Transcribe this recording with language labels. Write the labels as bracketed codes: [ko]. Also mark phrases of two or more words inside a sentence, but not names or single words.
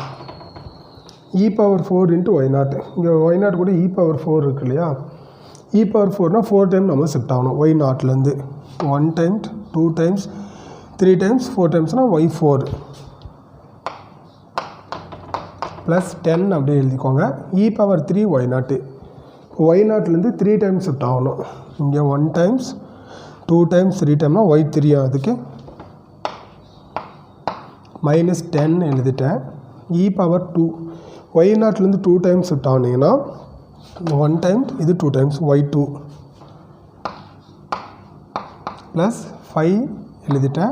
[en] e power 4 into y naught. [ta] இங்கே [en] y naught [ta] கூட [en] e power 4 [ta] இருக்கு இல்லையா? [en] e power [ta] 4னால் 4 டைம் நம்ம ஷிஃப்ட் ஆகணும் ஒய் நாட்லேருந்து. [en] 1 time 2 times 3 times 4 times னால் y4 plus 10 [ta] அப்படியே எழுதிக்கோங்க. e⁻3 y0 y0லேருந்து 3 [en] times shift [ta] ஆகணும். இங்கே [en] 1 times 2 times 3 times y3 [ta] அதுக்கு -10 எழுதிட்டேன். e⁻2 y0லேருந்து 2 times ஷிஃப்ட் ஆனீங்கன்னா [en] 1 times [ta] இது [en] 2 times y2 plus 5 [ta] எழுதிட்டேன்.